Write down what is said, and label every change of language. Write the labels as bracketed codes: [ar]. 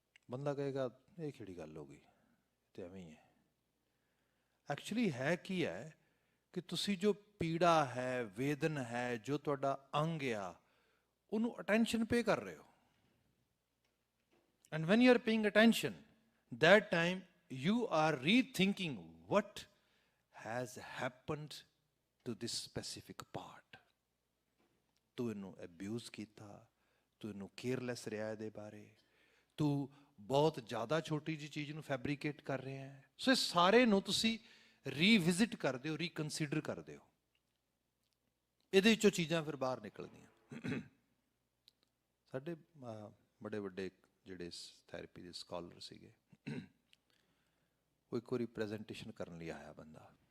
[pa] ਬੰਦਾ ਕਹੇਗਾ ਇਹ ਕਿਹੜੀ ਗੱਲ ਹੋ ਗਈ, ਤੇ ਐਵੇਂ ਹੀ ਹੈ। ਐਕਚੁਅਲੀ ਹੈ ਕੀ ਹੈ ਕਿ ਤੁਸੀਂ ਜੋ ਪੀੜਾ ਹੈ, ਵੇਦਨ ਹੈ, ਜੋ ਤੁਹਾਡਾ ਅੰਗ ਆ, ਉਹਨੂੰ ਅਟੈਂਸ਼ਨ ਪੇ ਕਰ ਰਹੇ ਹੋ। [en] And when you are paying attention, that time you are rethinking what has happened to this specific part. [pa] ਤੂੰ ਇਹਨੂੰ ਅਬਿਊਜ਼ ਕੀਤਾ, ਤੂੰ ਇਹਨੂੰ ਕੇਅਰਲੈਸ ਰਿਹਾ ਇਹਦੇ ਬਾਰੇ, ਤੂੰ ਬਹੁਤ ਜ਼ਿਆਦਾ ਛੋਟੀ ਜਿਹੀ ਚੀਜ਼ ਨੂੰ ਫੈਬਰੀਕੇਟ ਕਰ ਰਿਹਾ ਹੈ। ਸੋ ਇਹ ਸਾਰੇ ਨੂੰ ਤੁਸੀਂ ਰੀਵਿਜ਼ਿਟ ਕਰਦੇ ਹੋ, ਰੀਕਨਸੀਡਰ ਕਰਦੇ ਹੋ। ਇਹਦੇ ਵਿੱਚੋਂ ਚੀਜ਼ਾਂ ਫਿਰ ਬਾਹਰ ਨਿਕਲਦੀਆਂ। ਸਾਡੇ ਬੜੇ ਵੱਡੇ ਜਿਹੜੇ ਥੈਰੇਪੀ ਦੇ ਸਕਾਲਰ ਸੀਗੇ, ਉਹ ਇੱਕ ਵਾਰੀ ਪ੍ਰੈਜੈਂਟੇਸ਼ਨ ਕਰਨ ਲਈ ਆਇਆ ਬੰਦਾ।